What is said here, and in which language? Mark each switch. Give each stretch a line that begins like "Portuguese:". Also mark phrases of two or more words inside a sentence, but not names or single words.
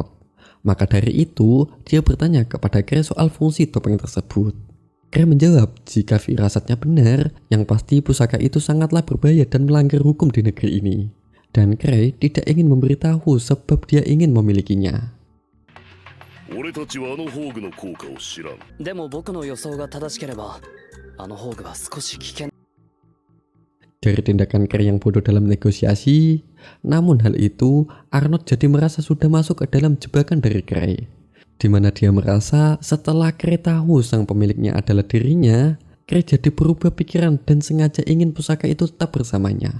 Indonesian: Maka dari itu dia bertanya kepada Kray soal fungsi topeng tersebut. Kray menjawab jika firasatnya benar, yang pasti pusaka itu sangatlah berbahaya dan melanggar hukum di negeri ini. Dan Kray tidak ingin memberitahu sebab dia ingin memilikinya.
Japanese: 俺たちはあの宝具の効果を知らん。でも僕の予想が正しければあの宝具は少し危険
Indonesian: Dari tindakan Kray yang bodoh dalam negosiasi, namun hal itu Arnold jadi merasa sudah masuk ke dalam jebakan dari Kray, di mana dia merasa setelah Kray tahu sang pemiliknya adalah dirinya, Kray jadi berubah pikiran dan sengaja ingin pusaka itu tetap bersamanya.